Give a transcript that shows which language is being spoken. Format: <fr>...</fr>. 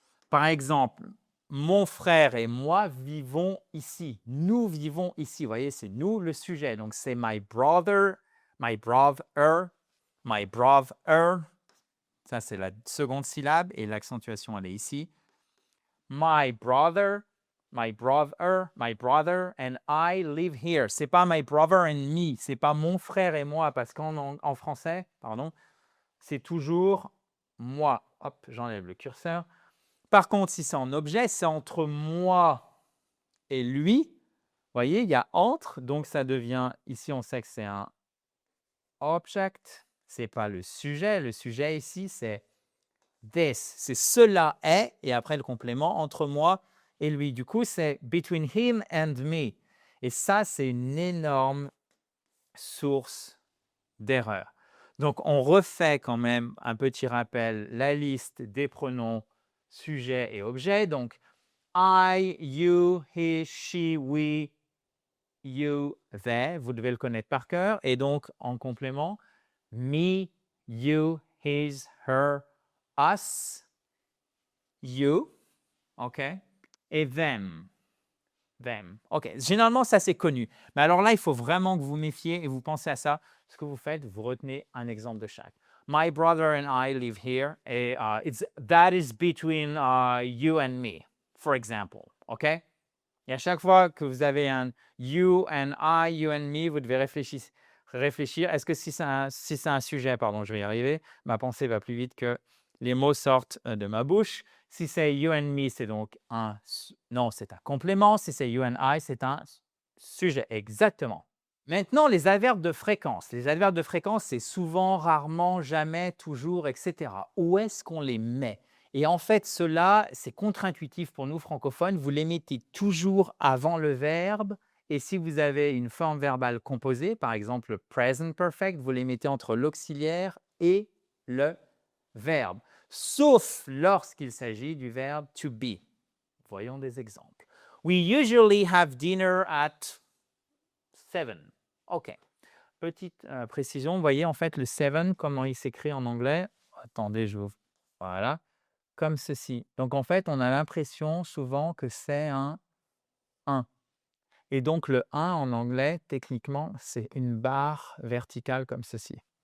<fr>Par exemple, mon frère et moi vivons ici. Nous vivons ici. Vous voyez, c'est nous le sujet. Donc, c'est</fr> <en>my brother, my brother, my brother.</en> <fr>Ça, c'est la seconde syllabe et l'accentuation, elle est ici.</fr> <en>My brother, my brother, my brother, and I live here.</en> <fr>C'est pas</fr> <en>my brother and me.</en> <fr>C'est pas mon frère et moi, parce qu'en français, pardon, c'est toujours moi. Hop, j'enlève le curseur. Par contre, si c'est en objet, c'est entre moi et lui. Vous voyez, il y a entre, donc ça devient, ici on sait que c'est un object, c'est pas le sujet. Le sujet ici, c'est this, c'est cela est, et après le complément, entre moi et lui. Du coup, c'est</fr> <en>between him and me.</en> <fr>Et ça, c'est une énorme source d'erreur. Donc, on refait quand même un petit rappel, la liste des pronoms sujet et objet.</fr> <en>Donc, I, you, he, she, we, you, they.</en> <fr>Vous devez le connaître par cœur.</fr> <en>Et donc, en complément, me, you, his, her, us, you, OK, et them. Them. OK.</en> <fr>Généralement, ça, c'est connu. Mais alors là, il faut vraiment que vous méfiez et vous pensez à ça. Ce que vous faites, vous retenez un exemple de chaque.</fr> <en>My brother and I live here. Et that is between you and me, for example. OK?</en> <fr>Et à chaque fois que vous avez un</fr> <en>you and I, you and me,</en> <fr>vous devez réfléchir. Est-ce que si c'est un sujet, pardon, je vais y arriver, ma pensée va plus vite que les mots sortent de ma bouche. Si c'est</fr> <en>you and me,</en> <fr>c'est donc c'est un complément. Si c'est</fr> <en>you and I,</en> <fr>c'est un sujet. Exactement. Maintenant, les adverbes de fréquence. Les adverbes de fréquence, c'est souvent, rarement, jamais, toujours, etc. Où est-ce qu'on les met? Et en fait, cela, c'est contre-intuitif pour nous francophones. Vous les mettez toujours avant le verbe. Et si vous avez une forme verbale composée, par exemple le present perfect, vous les mettez entre l'auxiliaire et le verbe. Sauf lorsqu'il s'agit du verbe to be. Voyons des exemples.</fr> <en>We usually have dinner at 7. OK.</en> <fr>Petite précision, vous voyez en fait le 7, comment il s'écrit en anglais. Attendez, voilà. Comme ceci. Donc, en fait, on a l'impression souvent que c'est un 1. Et donc, le 1 en anglais, techniquement, c'est une barre verticale comme ceci.</fr>